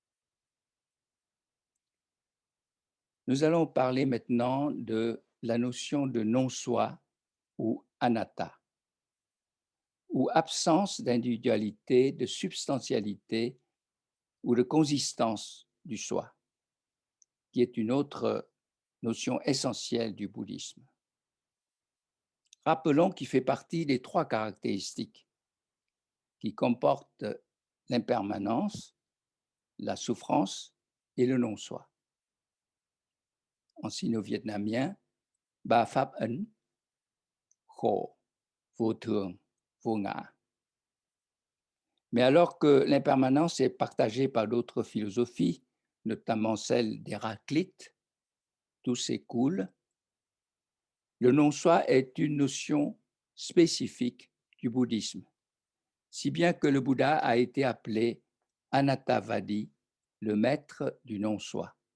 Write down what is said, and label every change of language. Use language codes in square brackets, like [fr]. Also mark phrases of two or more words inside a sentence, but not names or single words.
[fr] Nous allons parler maintenant de la notion de non-soi ou anatta, ou absence d'individualité, de substantialité ou de consistance du soi, qui est une autre notion essentielle du bouddhisme. Rappelons qu'il fait partie des 3 caractéristiques qui comportent l'impermanence, la souffrance et le non-soi. En sino-vietnamien, [vi] ba pháp ấn, khổ, vô thường, vô ngã. Mais alors que l'impermanence est partagée par d'autres philosophies, notamment celle d'Héraclite, tout s'écoule, le non-soi est une notion spécifique du bouddhisme, si bien que le Bouddha a été appelé Anattavadi, le maître du non-soi.